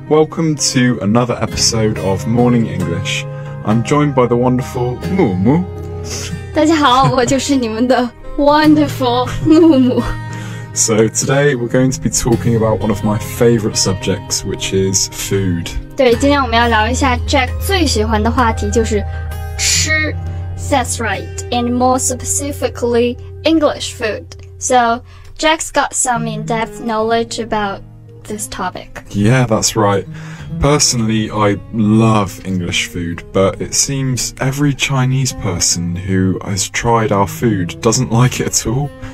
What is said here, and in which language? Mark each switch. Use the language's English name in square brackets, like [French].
[English] Welcome to another episode of Morning English. I'm joined by the wonderful Mumu. [Chinese] 大家好，我就是你们的 [English] wonderful [Chinese] Mumu. [English] So today we're going to be talking about one of my favorite subjects, which is food. [Chinese] 对，今天我们要聊一下 Jack 最喜欢的话题，就是吃。 [English] That's right, and more specifically, English food. So Jack's got some in-depth knowledge about this topic. Yeah, that's right. Personally, I love English food, but it seems every Chinese person who has tried our food doesn't like it at all.